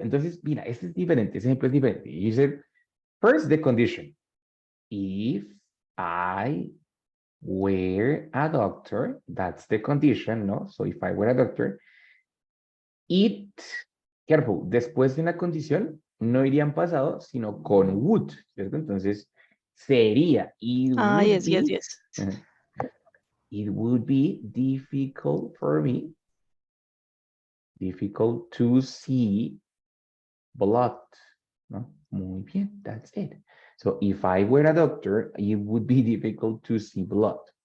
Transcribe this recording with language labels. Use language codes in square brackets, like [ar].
[es] Entonces, mira, este es diferente, ese ejemplo es diferente. [en] You said, first the condition. If I were a doctor, that's the condition, ¿no? So if I were a doctor, it, careful, [es] después de una condición, no iría en pasado, sino con would, ¿cierto? Entonces, sería, it Ah, [en] would yes, yes, be, yes. it would be difficult for me, difficult to see blood, ¿no? [es] Muy bien, [en] that's it. So if I were a doctor, it would be difficult to see blood.